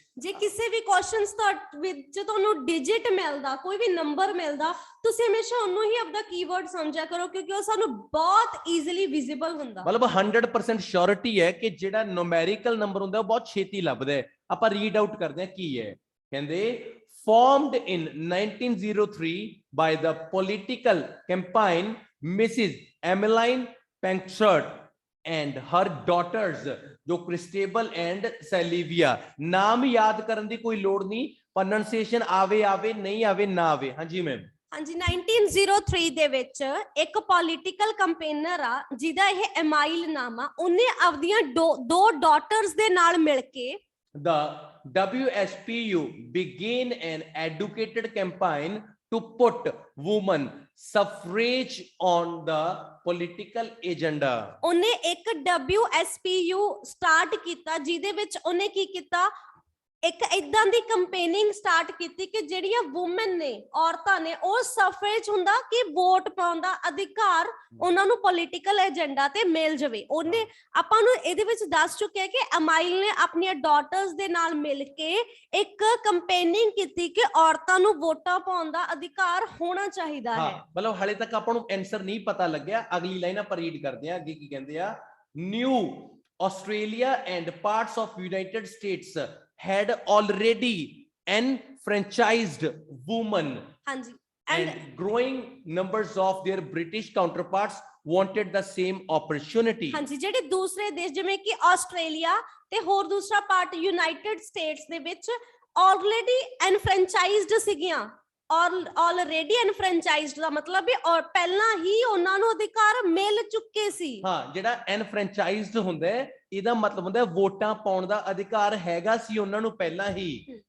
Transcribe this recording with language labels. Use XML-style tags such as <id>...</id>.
<pa>ਜੇ ਕਿਸੇ ਵੀ ਕੁਐਸਚਨਸ ਵਿੱਚ ਤੁਹਾਨੂੰ ਡਿਜਿਟ ਮਿਲਦਾ, ਕੋਈ ਵੀ ਨੰਬਰ ਮਿਲਦਾ, ਤੁਸੀਂ ਹਮੇਸ਼ਾ ਉਹਨੂੰ ਹੀ ਆਪਦਾ ਕੀਵਰਡ ਸਮਝਿਆ ਕਰੋ ਕਿਉਂਕਿ ਉਹ ਸਾਨੂੰ ਬਹੁਤ ਈਜ਼ੀਲੀ ਵਿਜ਼ੀਬਲ ਹੁੰਦਾ। ਮਤਲਬ 100% ਸ਼ੋਰਿਟੀ ਹੈ ਕਿ ਜਿਹੜਾ ਨੂਮੈਰੀਕਲ ਨੰਬਰ ਹੁੰਦਾ ਉਹ ਬਹੁਤ ਛੇਤੀ ਲੱਭਦਾ ਹੈ। ਆਪਾਂ ਰੀਡ ਆਊਟ ਕਰਦੇ ਹਾਂ ਕੀ ਹੈ। ਕਹਿੰਦੇ</pa> <en>formed in 1903 by the political campaign Mrs. Emmeline Pankhurst and her daughters</en> <pa>ਜੋ</pa> <en>Christabel and Sylvia.</en> <pa>ਨਾਮ ਯਾਦ ਕਰਨ ਦੀ ਕੋਈ ਲੋੜ ਨਹੀਂ, ਪ੍ਰੋਨੰਸੀਏਸ਼ਨ ਆਵੇ ਨਹੀਂ ਆਵੇ ਨਾ ਆਵੇ। ਹਾਂਜੀ ਮੈਮ। ਹਾਂਜੀ 1903 ਦੇ ਵਿੱਚ ਇੱਕ ਪੋਲੀਟੀਕਲ ਕੰਪੇਨਰ ਆ ਜਿਹਦਾ ਇਹ ਐਮਾਈਲ ਨਾਮ ਆ, ਉਹਨੇ ਆਪਦੀਆਂ ਦੋ ਡਾਟਰਸ ਦੇ ਨਾਲ ਮਿਲ ਕੇ</pa> <en>The WSPU began an educated campaign to put women suffrage on the political agenda.</en> <pa>ਉਹਨੇ ਇੱਕ WSPU ਸਟਾਰਟ ਕੀਤਾ ਜਿਹਦੇ ਵਿੱਚ ਉਹਨੇ ਕੀ ਕੀਤਾ, ਇੱਕ ਇਦਾਂ ਦੀ ਕੰਪੇਨਿੰਗ ਸਟਾਰਟ ਕੀਤੀ ਕਿ ਜਿਹੜੀਆਂ ਵੂਮਨ ਨੇ, ਔਰਤਾਂ ਨੇ, ਉਹ ਸਫਰੇਜ ਹੁੰਦਾ ਕਿ ਵੋਟ ਪਾਉਣ ਦਾ ਅਧਿਕਾਰ ਉਹਨਾਂ ਨੂੰ ਪੋਲੀਟੀਕਲ ਏਜੰਡਾ ਤੇ ਮਿਲ ਜਾਵੇ। ਉਹਨੇ ਆਪਾਂ ਨੂੰ ਇਹਦੇ ਵਿੱਚ ਦੱਸ ਚੁੱਕਿਆ ਕਿ ਅਮਾਈਲ ਨੇ ਆਪਣੀਆਂ ਡਾਟਰਸ ਦੇ ਨਾਲ ਮਿਲ ਕੇ ਇੱਕ ਕੰਪੇਨਿੰਗ ਕੀਤੀ ਕਿ ਔਰਤਾਂ ਨੂੰ ਵੋਟਾਂ ਪਾਉਣ ਦਾ ਅਧਿਕਾਰ ਹੋਣਾ ਚਾਹੀਦਾ ਹੈ। ਮਤਲਬ ਹਾਲੇ ਤੱਕ ਆਪਾਂ ਨੂੰ ਆਨਸਰ ਨਹੀਂ ਪਤਾ ਲੱਗਿਆ। ਅਗਲੀ ਲਾਈਨ ਆਪਾਂ ਰੀਡ ਕਰਦੇ ਹਾਂ, ਅੱਗੇ ਕੀ ਕਹਿੰਦੇ ਆ।</pa> <en>New Australia and parts of United States had already enfranchised women.</en> <pa>ਹਾਂਜੀ,</pa> <en>and growing numbers of their British counterparts wanted the same opportunity.</en> <pa>ਹਾਂਜੀ, ਜਿਹੜੇ ਦੂਸਰੇ ਦੇਸ਼ ਜਿਵੇਂ ਕਿ ਆਸਟ੍ਰੇਲੀਆ ਤੇ ਹੋਰ ਦੂਸਰਾ ਪਾਰਟ ਯੂਨਾਈਟਿਡ ਸਟੇਟਸ ਦੇ ਵਿੱਚ ਆਲਰੇਡੀ ਐਨਫਰੈਂਚਾਈਜ਼ਡ ਸੀਗੀਆਂ। ਆਲਰੇਡੀ ਐਨਫਰੈਂਚਾਈਜ਼ਡ ਦਾ ਮਤਲਬ ਹੈ ਔਰ ਪਹਿਲਾਂ ਹੀ ਉਹਨਾਂ ਨੂੰ ਅਧਿਕਾਰ ਮਿਲ ਚੁੱਕੇ ਸੀ। ਹਾਂ, ਜਿਹੜਾ ਐਨਫਰੈਂਚਾਈਜ਼ਡ ਹੁੰਦਾ ਹੈ ਇਹਦਾ ਮਤਲਬ ਹੁੰਦਾ ਵੋਟਾਂ ਪਾਉਣ ਦਾ ਅਧਿਕਾਰ ਹੈਗਾ ਸੀ ਉਹਨਾਂ ਨੂੰ ਪਹਿਲਾਂ ਹੀ।</pa>